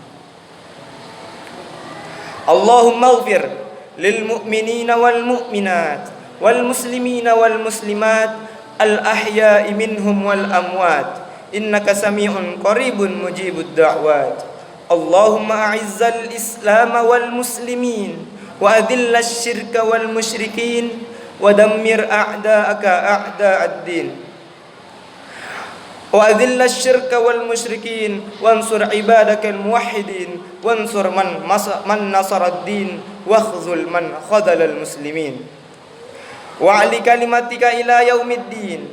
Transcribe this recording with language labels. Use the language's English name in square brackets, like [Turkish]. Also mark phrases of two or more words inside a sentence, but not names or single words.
[Arabic] اللهم اغفر للمؤمنين والمؤمنات والمسلمين والمسلمات الأحياء منهم والأموات إنك سميع قريب مجيب الدعوات. اللهم أعز الإسلام والمسلمين وأذل الشرك والمشركين ودمر أعداءك أعداء الدين وأذل الشرك والمشركين وانصر عبادك الموحدين وانصر من نصر الدين واخذل من خذل المسلمين وأعل كلماتك إلى يوم الدين.